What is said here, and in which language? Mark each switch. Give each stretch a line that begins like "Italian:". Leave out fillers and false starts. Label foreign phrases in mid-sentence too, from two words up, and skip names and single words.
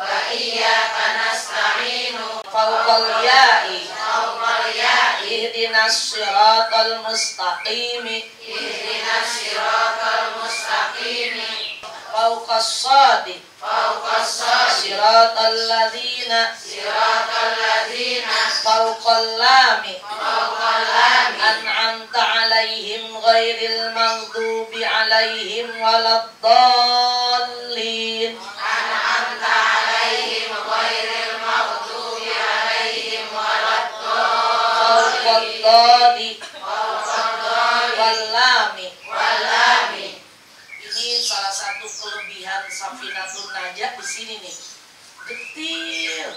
Arabic: فوق الياء اهدنا الصراط المستقيم فوق الصاد صراط الذين فوق اللام أنعمت عليهم غير المغضوب عليهم ولا الضالين ولامي.
Indonesian: Ini salah satu kelebihan Safinatul Najah di sini nih.